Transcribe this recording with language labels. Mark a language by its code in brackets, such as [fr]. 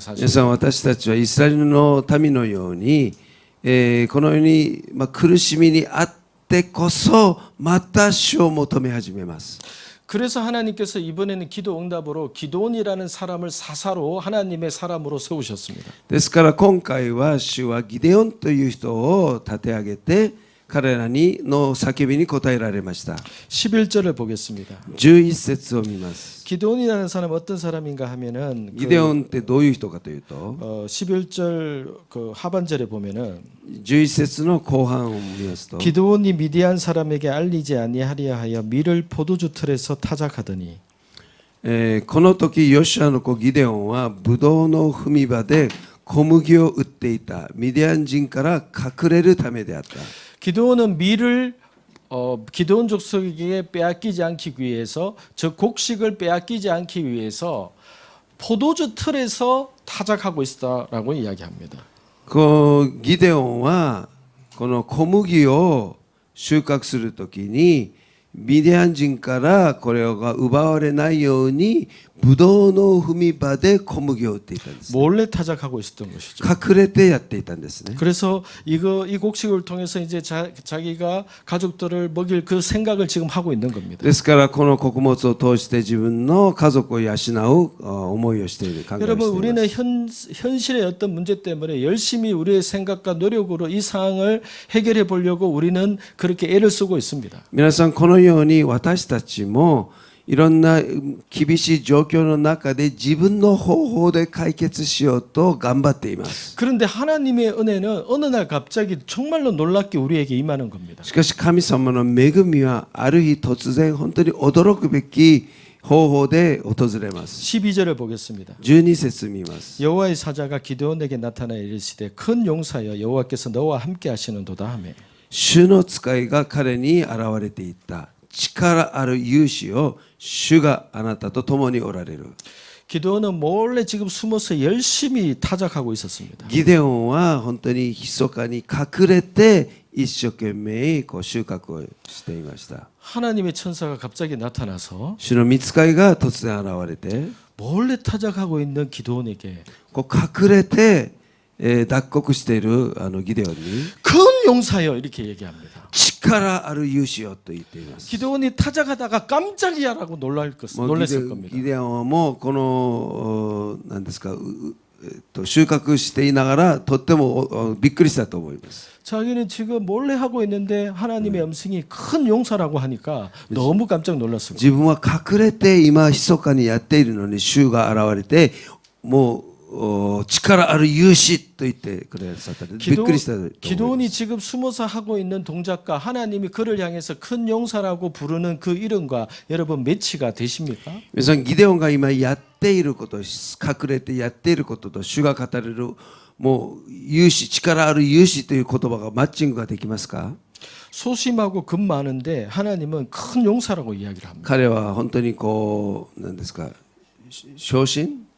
[ja] 皆 [ko] 사실. [ja] さん私たちはイスラエルの民のように、このように、苦しみにあってこそまた主を求め始めます。 [ko] 그래서 하나님께서 이번에는 기도 응답으로 기도온이라는 사람을 사사로 하나님의 사람으로 세우셨습니다. [ja] ですから今回は主はギデオンという人を立て上げて彼らの叫びに答えられました。 [ko] 11절을 보겠습니다. [ja] 11節を見ます。 [ko] 기도온이라는 사람은 어떤 사람인가 하면은 [ja] ギデオンってどういう人かというと、 [ko] 11절 그 하반절에 보면은 [ja] 11節の後半を見ますと、 [ko] 기드온이 미디안 사람에게 알리지 아니하려 하여 밀을 포도주 틀에서 타작하더니 [ja] この時ヨシュアの子ギデオンはブドウの踏み場で小麦を売っていた。ミディアン人から隠れるためであった。 [ko] 기드온은 밀을 기드온 족속에게 빼앗기지 않기 위해서 저 곡식을 빼앗기지 않기 위해서 포도주 틀에서 타작하고 있다라고 이야기합니다. [ja] ギデオンはこの小麦を収穫するときにミディアン人からこれが奪われないようにブドウの踏み場で小麦を売っていたんです。 [ko] 몰래 타작하고 있었던 것이죠. [ja] 隠れてやっていたんですね。 [ko] 그래서 이 곡식을 통해서 이제 자기가 가족들을 먹일 그 생각을 지금 하고 있는 겁니다. [ja] ですからこの穀物を通して自分の家族を養う思いをしている、考えをしてい [ko] 여러분 [ja] ます。 [ko] 우리는 현실의 어떤 문제 때문에 열심히 우리의 생각과 노력으로 이 상황을 해결해 보려고 우리는 그렇게 애를 쓰고 있습니다. [ja] 皆さんこのように私たちもいろんな厳しい状況の中で自分の方法で解決しようと頑張っています。 [ko] 그런데 하나님의 은혜는 어느 날 갑자기 정말로 놀랍게 우리에게 임하는 겁니다. [ja] しかし神様の恵みはある日突然本当に驚くべき方法で訪れます。 [ko] 12절을 보겠습니다. [ja] 12節見ます。 [ko] 여호와의 사자가 기드온에게 나타나 이르시되 큰 용사여 여호와께서 너와 함께 하시는도다 하매 [ja] 主の使いが彼に現れていった。力ある勇士を主があなたと共におられる。 [ko] 기드온은 몰래 지금 숨어서 열심히 타작하고 있었습니다. [ja] ギデオンは本当に密かに隠れて一生懸命こう収穫をしていました。 [ko] 하나님의 천사가 갑자기 나타나서 [ja] 主の御使いが突然現れて [ko] 몰래 타작하고 있는 기드온에게 [ja] こう隠れて、脱穀しているギデオンに [ko] 큰 용사여 이렇게 얘기합니다. [ja] 力ある勇士よと言っています。 [ko] 기드온이 타작하다가 깜짝이야라고 놀랐을 [ja] もうギ [ko] 겁니다. [ja] デオンはもうこの何ですか収穫していながらとってもびっくりしたと思います。 [ko] 자기는 지금 몰래 하고 있는데 하나님의 음성이 큰 용사라고 하니까 너무 깜짝 놀랐을 겁니다. [ja] 自分は隠れて今密かにやっているのに主が現れてもう力ある勇士と言ってくださったのでびっくりしたと思います。 [ko] 기도원이 지금 숨어서 하고 있는 동작과 하나님이 그를 향해서 큰 용사라고 부르는 그 이름과 여러분 매치가 되십니까? [ja] 皆さんギデオンが今やっていること隠れてやっていることと主が語れるもう勇士力ある勇士という言葉がマッチングができますか？ [ko] 소심하고 금 많은데 하나님은 큰 용사라고 이야기를 합니다. [ja] 彼は本当にこう何ですか小心